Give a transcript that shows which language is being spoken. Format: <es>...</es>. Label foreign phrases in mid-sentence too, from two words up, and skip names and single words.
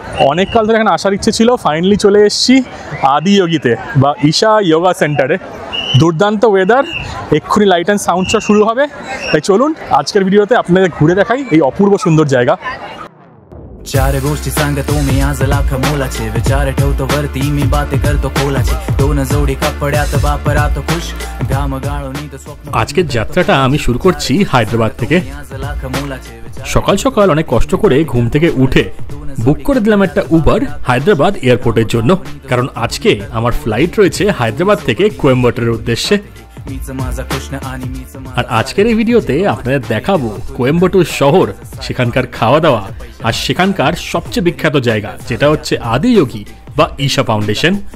<bn>অনেক কাল ধরে এখানে আসার ইচ্ছে ছিল, ফাইনালি চলে এসেছি আদিযোগীতে বা ঈশা যোগা সেন্টারে। দুর্দান্ত ওয়েদার, এক্ষুনি</bn> <en>light and sound show</en> <bn>শুরু হবে, তাই চলুন আজকের ভিডিওতে আপনাদের ঘুরে দেখাই এই অপূর্ব সুন্দর জায়গা।</bn> <mr>चार गोष्टी सांगतो मी आज लाख मोलाचे विचार ठेवतो वरती मी बाते करतो खोलाचे दोन जोडी कपड्यात बापरात खुश घाम गाळून स्वप्न।</mr> <bn>আজকের যাত্রাটা আমি শুরু করছি হায়দ্রাবাদ থেকে। সকাল সকাল অনেক কষ্ট করে ঘুম থেকে উঠে বুক করে দিলাম একটা উবার হায়দ্রাবাদ এয়ারপোর্টের জন্য, কারণ আজকে আমার ফ্লাইট রয়েছে হায়দ্রাবাদ থেকে কোয়েম্বাটুরের উদ্দেশ্যে। আর আজকের এই ভিডিওতে আপনাদের দেখাবো কোয়েম্বাটুর শহর, সেখানকার খাওয়া দাওয়া আর সেখানকার সবচেয়ে বিখ্যাত জায়গা যেটা হচ্ছে আদিযোগী বা ঈশা ফাউন্ডেশন।</bn>